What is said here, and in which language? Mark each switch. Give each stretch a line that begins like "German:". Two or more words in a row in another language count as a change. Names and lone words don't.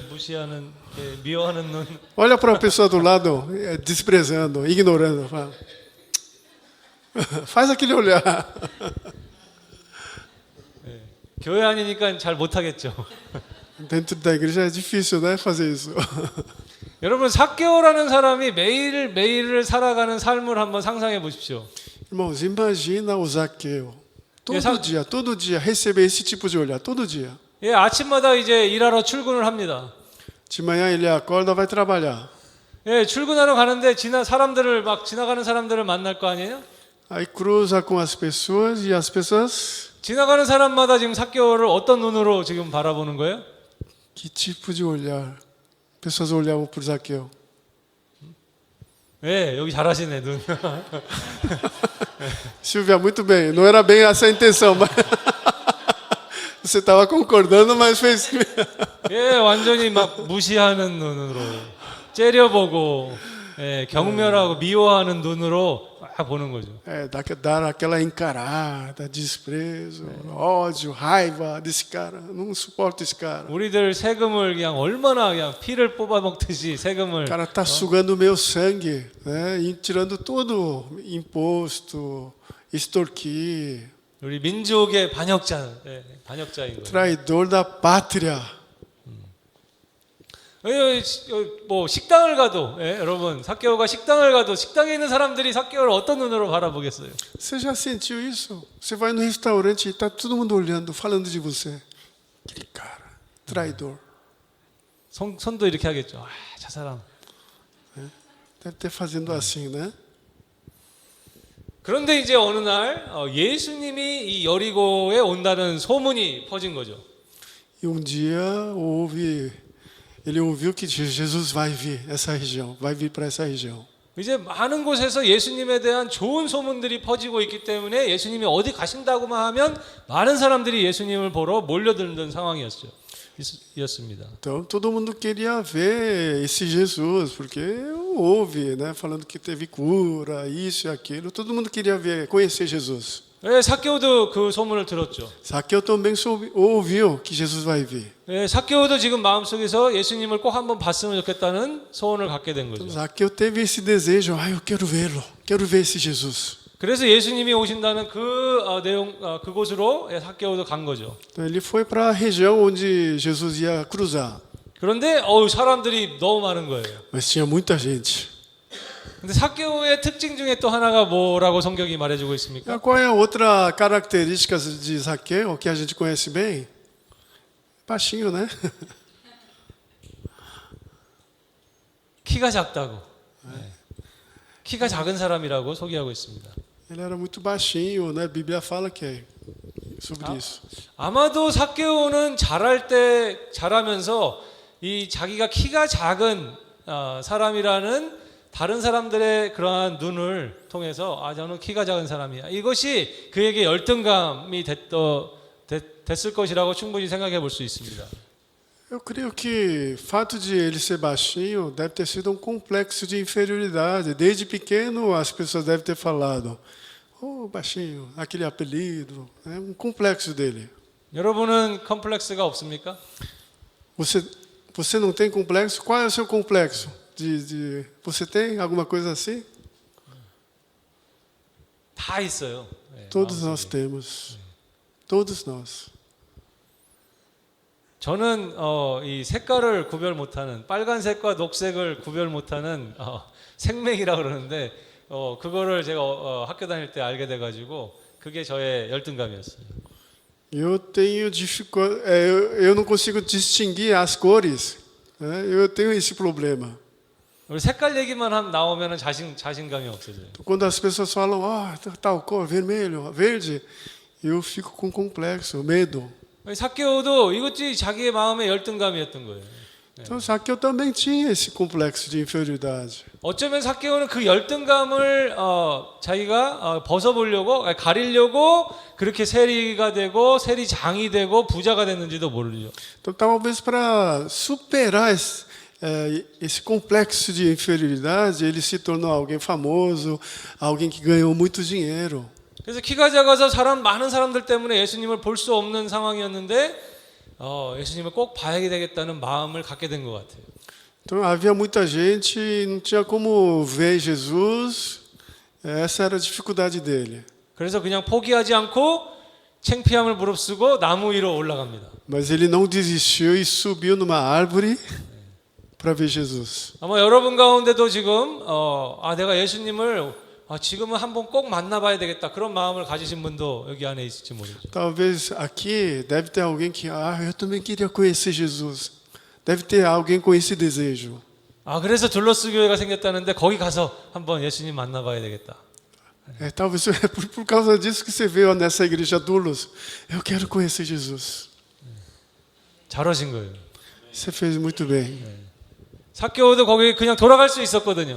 Korean: 무시하는, 미워하는 눈.
Portuguese: Olha para a pessoa do lado, desprezando, ignorando. Faz aquele olhar.
Korean: 교회 아니니까 잘 못하겠죠.
Portuguese: Dentro da igreja é difícil, né, fazer isso.
Korean: 여러분 삭개오라는 사람이 매일매일을 살아가는 삶을 한번 상상해 보십시오.
Portuguese: Irmãos, imagina o Zaqueu. Essa- Todo dia receber esse tipo de olhar, todo dia.
Korean: 예, 아침마다 이제 일하러 출근을 합니다.
Portuguese: De manhã ele acorda, vai trabalhar.
Korean: 예, 출근하러 가는데 사람들을 막 지나가는 사람들을 만날 거 아니에요?
Portuguese: Aí cruza com as pessoas e as pessoas,
Korean: 지나가는 사람마다 지금 삭개오를 어떤 눈으로 지금 바라보는 거예요?
Portuguese: que tipo de olhar? Pessoas olhavam para Zaqueu.
Korean: 예, 여기 잘하시네 눈.
Portuguese: Silvia, muito bem. Não era bem essa a intenção, mas você estava concordando, mas fez.
Korean: 예, 완전히 막 무시하는 눈으로 째려보고 경멸하고 미워하는 눈으로 막 보는 거죠.
Portuguese: Dar aquela encarada, desprezo, ódio, raiva desse cara. Não suporto esse cara.
Korean: 우리들 세금을 그냥 얼마나 그냥 피를 뽑아 먹듯이
Portuguese: O
Korean: 세금을
Portuguese: cara está sugando o meu sangue, né? E tirando todo imposto, extorquir,
Korean: 우리 민족의 반역자인 거예요.
Portuguese: traidor da pátria.
Korean: 뭐 식당을 가도 여러분 삭개오가 식당을 가도 식당에 있는 사람들이 삭개오를 어떤 눈으로 바라보겠어요?
Portuguese: Você já sentiu isso? Você vai no restaurante e está todo mundo olhando, falando de você. Aquele cara, traidor.
Korean: 손도 이렇게 하겠죠. 저 사람.
Portuguese: Deve ter fazendo assim, né?
Korean: 그런데 이제 어느 날 예수님이 이 여리고에 온다는 소문이 퍼진 거죠.
Portuguese: E um dia ele ouviu que Jesus vai vir essa região, vai vir para essa região.
Korean: 이제 많은 곳에서 예수님에 대한 좋은 소문들이 퍼지고 있기 때문에 예수님이 어디 가신다고만 하면 많은 사람들이 예수님을 보러 몰려드는 상황이었습니다.
Portuguese: Então todo mundo queria ver esse Jesus, porque houve, né, falando que teve cura, isso e aquilo. Todo mundo queria ver, conhecer Jesus.
Korean: 삭개오도 그 소문을 들었죠.
Portuguese: Zaqueu também ouviu que Jesus vai vir.
Korean: 삭개오도 지금 마음속에서 예수님을 꼭 한번 봤으면 좋겠다는 소원을 갖게 된 거죠.
Portuguese: Zaqueu teve esse desejo, eu quero vê-lo, quero ver esse Jesus.
Korean: 그래서 예수님이 오신다는 그곳으로 삭개오도 간 거죠.
Portuguese: Então ele foi para a região onde Jesus ia cruzar,
Korean: 그런데 사람들이 너무 많은 거예요.
Portuguese: mas tinha muita gente.
Korean: 근데 삭개오의 특징 중에 또 하나가 뭐라고 성경이 말해주고 있습니까?
Portuguese: Qual é a outra característica de Zaqueu que a gente conhece bem? Baixinho, né?
Korean: 키가 작다고. 키가 작은 사람이라고 소개하고 있습니다.
Portuguese: Ele era muito baixinho, né? A Bíblia fala que é sobre isso.
Korean: 아마도 삭개오는 자라면서 이 자기가 키가 작은 사람이라는 다른 사람들의 그러한 눈을 통해서 저는 키가 작은 사람이야. 이것이 그에게 열등감이 됐을 것이라고 충분히 생각해 볼 수 있습니다.
Portuguese: Eu creio que o fato de ele ser baixinho deve ter sido complexo de inferioridade. Desde pequeno as pessoas devem ter falado, baixinho, aquele apelido, é um complexo dele.
Korean: 여러분은 컴플렉스가 없습니까?
Portuguese: Você não tem complexo? Qual é o seu complexo? Você tem alguma coisa assim?
Korean: 다 있어요.
Portuguese: Todos nós temos. Todos nós.
Korean: 저는 이 색깔을 구별 못하는 빨간색과 녹색을 구별 못하는 생맥이라 그러는데 그거를 제가 학교 다닐 때 알게 돼가지고 그게 저의 열등감이었어요.
Portuguese: Eu tenho dificuldade, eu não consigo distinguir as cores. Né? Eu tenho esse problema.
Korean: 우리 색깔 얘기만 나오면 자신감이 없어져요.
Portuguese: Quando as pessoas falam, tal cor, vermelho, verde, eu fico com complexo, medo.
Korean: 삭개오도 이것이 자기의 마음의 열등감이었던 거예요.
Portuguese: Então, Zaqueu também tinha esse complexo de inferioridade.
Korean: 어쩌면 삭개오는 그 열등감을 자기가 벗어보려고 가리려고 그렇게 세리가 되고 세리장이 되고 부자가 됐는지도 모르죠.
Portuguese: Então, talvez para superar esse complexo de inferioridade, ele se tornou alguém famoso, alguém que ganhou muito dinheiro.
Korean: 그래서 키가 작아서 많은 사람들 때문에 예수님을 볼 수 없는 상황이었는데 예수님을 꼭 봐야 되겠다는 마음을 갖게 된 것 같아요.
Portuguese: Então havia muita gente, não tinha como ver Jesus. Essa era a dificuldade dele.
Korean: 그래서 그냥 포기하지 않고 창피함을 무릅쓰고 나무 위로 올라갑니다.
Portuguese: Mas ele não desistiu e subiu numa árvore para ver Jesus.
Korean: 아마 여러분 가운데도 지금 내가 예수님을 지금은 한번 꼭 만나봐야 되겠다 그런 마음을 가지신 분도 여기 안에 있을지 모르죠.
Portuguese: Talvez aqui deve ter alguém que, eu também queria conhecer Jesus. Deve ter alguém com esse desejo.
Korean: 그래서 둘러스 교회가 생겼다는데 거기 가서 한번 예수님 만나봐야 되겠다.
Portuguese: Talvez é por causa disso que você veio nessa igreja Doulos. Eu quero conhecer Jesus.
Korean: 잘하신 거예요.
Portuguese: Você fez muito bem.
Korean: 삭개오도 거기 그냥 돌아갈 수 있었거든요.